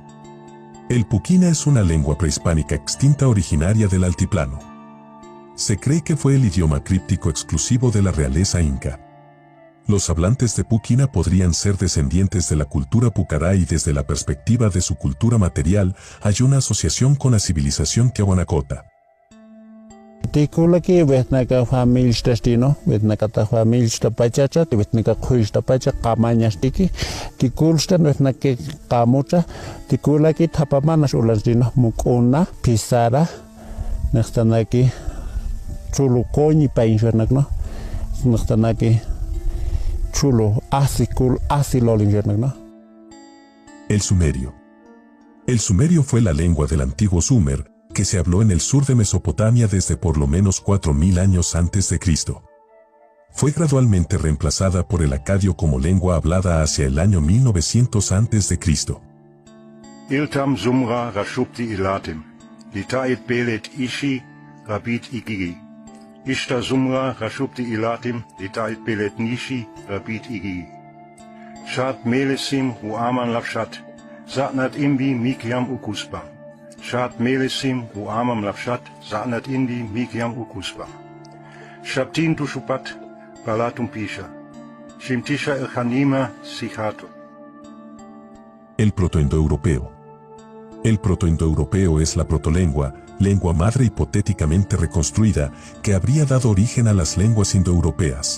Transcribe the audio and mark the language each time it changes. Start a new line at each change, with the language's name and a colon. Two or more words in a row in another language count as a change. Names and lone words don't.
Spanish: El puquina es una lengua prehispánica extinta originaria del altiplano. Se cree que fue el idioma críptico exclusivo de la realeza inca. Los hablantes de puquina podrían ser descendientes de la cultura pucará y desde la perspectiva de su cultura material hay una asociación con la civilización tiahuanacota.
Puquina: Tikulaki vetnaka familstastino, vetnaka ta familstapachacha, vetnaka khuistapacha kamanyastiki, tikulstan vetnaka kamucha, tikulaki tapamanas ulanstino mukuna, pisara, nextanaki chulukoñi painjernakno, nextanaki chulo asikul asilolinjernakno.
Spanish: El sumerio. El sumerio fue la lengua del antiguo Sumer, que se habló en el sur de Mesopotamia desde por lo menos 4000 años antes de Cristo. Fue gradualmente reemplazada por el acadio como lengua hablada hacia el año 1900 antes de Cristo.
Akkadian: Iltam Sumra Rashupti Ilatim, Litait Belet Ishi Rabit Igigi. Ishta Sumra Rashupti Ilatim, Litait Belet Nishi Rabit Igigi. Shat Melesim Huaman Lafshat, Satnat Imbi Mikyam Ukuspa. Shat Melesim Huamam Lafshat, Satnat Indi Mikyam Ukuspa. Shaptin Tushupat, Palatum Pisha. Shimtisha El Hanima Sihato.
Spanish: El protoindoeuropeo. El protoindoeuropeo es la protolengua, lengua madre hipotéticamente reconstruida, que habría dado origen a las lenguas indoeuropeas.